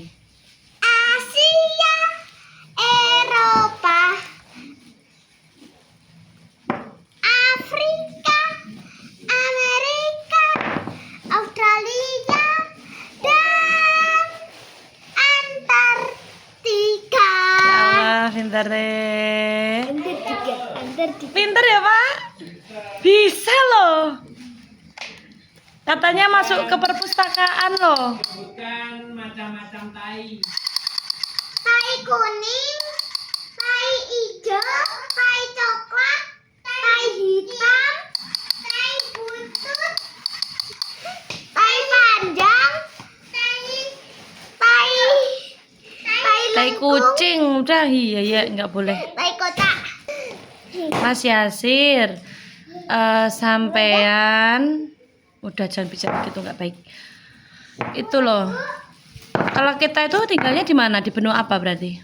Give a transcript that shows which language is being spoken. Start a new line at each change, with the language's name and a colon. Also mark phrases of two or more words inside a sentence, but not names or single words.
Indonesian: Asia, Eropa, Afrika, Amerika, Australia, dan Antartika. Ya Allah, pintar deh. Antartika. Pintar ya Pak? Bisa loh. Katanya masuk ke perpustakaan loh. Bukan macam-macam tai. Tai kuning, tai hijau, tai coklat, tai hitam, tai butut, tai panjang, tai Tai lengkung, kucing, udah iya nggak boleh. tai kotak. Mas Yasir, sampean udah jangan bicara gitu nggak baik. Itu loh. Kalau kita itu tinggalnya di mana? Di benua apa berarti?